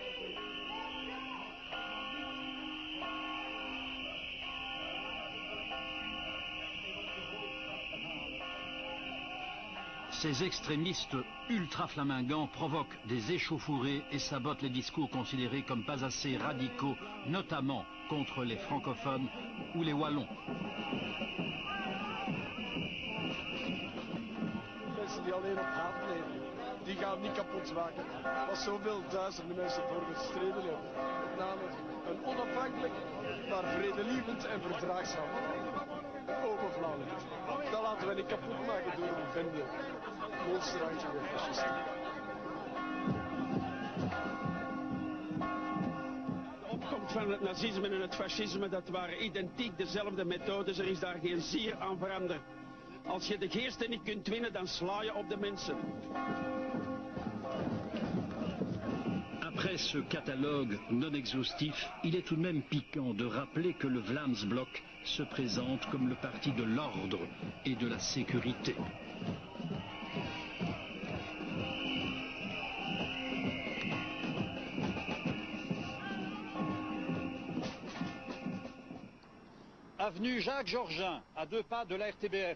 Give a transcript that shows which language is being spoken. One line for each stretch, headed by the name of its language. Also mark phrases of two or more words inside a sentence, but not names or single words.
French: Ces extrémistes ultra-flamingants provoquent des échauffourées et sabotent les discours considérés comme pas assez radicaux, notamment contre les francophones ou les wallons.
Dutch: Mensen die alleen op haat leven, die gaan niet kapot maken. Wat zoveel duizenden mensen voor gestreden hebben. Met name een onafhankelijk, maar vredelievend en verdraagzaam open Vlaanderen. Dat laten we niet kapot maken door een bende monsterhandje met fascisten. De opkomst van het nazisme en het fascisme, dat waren identiek dezelfde methodes. Er is daar geen zier aan veranderd. Als je de geesten niet kunt winnen, dan sla je op de mensen.
French: Après ce catalogue non exhaustif, il est tout de même piquant de rappeler que le Vlaams Blok se présente comme le parti de l'ordre et de la sécurité. Avenue Jacques Georgin, à 2 pas de la RTBF.